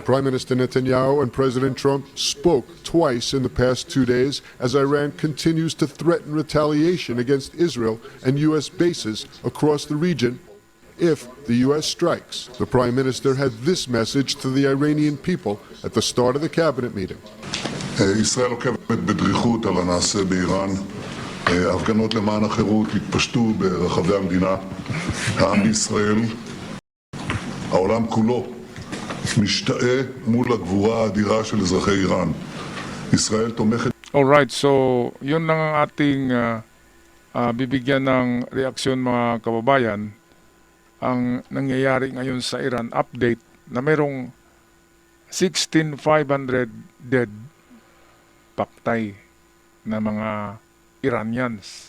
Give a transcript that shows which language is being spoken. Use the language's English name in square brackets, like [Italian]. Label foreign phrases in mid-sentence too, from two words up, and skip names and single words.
[English] Prime Minister Netanyahu and President Trump spoke twice in the past 2 days as Iran continues to threaten retaliation against Israel and U.S. bases across the region if the U.S. strikes. The Prime Minister had this message to the Iranian people at the start of the cabinet meeting. [Hebrew] ישראל עוקבת בדריכות על הנעשה באיראן. הפגנות למען החירות התפשטו ברחבי המדינה. העם בישראל, העולם כולו, משתאה מול הגבורה האדירה של אזרחי איראן. ישראל תומכת... [Filipino] Alright, so yun lang ang ating bibigyan ng reaksyon mga kababayan. Ang nangyayari ngayon sa Iran, update na merong 16,500 dead paktay na mga Iranians.